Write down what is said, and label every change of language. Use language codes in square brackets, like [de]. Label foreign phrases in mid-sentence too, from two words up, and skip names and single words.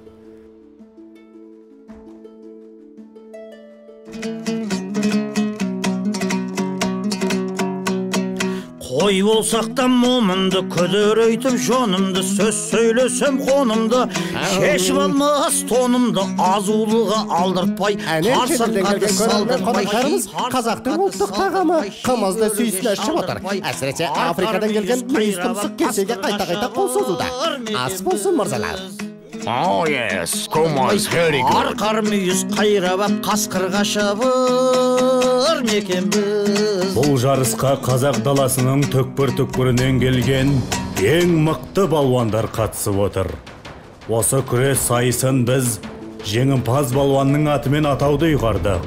[kk] Қой болсақ та момынды, күдірейтіп жонымды, сөз сөйлесем қонымды, шешіп алмас тонымды, азулыға алдыртпай, қарсаққа салдыртпай. Қазақтың ұлттық тағамы қымызды сүйсіне ішіп отыр. Әсіресе Африкадан келген мүйіз тұмсық кесеге қайта-қайта қол созуда. Ас болсын, мырзалар. [en] Oh yes, Kumaz, very good. [kk] Арқар мүйіз қайрабап қасқырға шабыр мекен біз. Бұл жарысқа қазақ даласының түкпір-түкпірінен келген ең мықты балуандар қатысып отыр. Осы күрес сайысын біз жеңімпаз балуанның атымен атауды ұйғардық.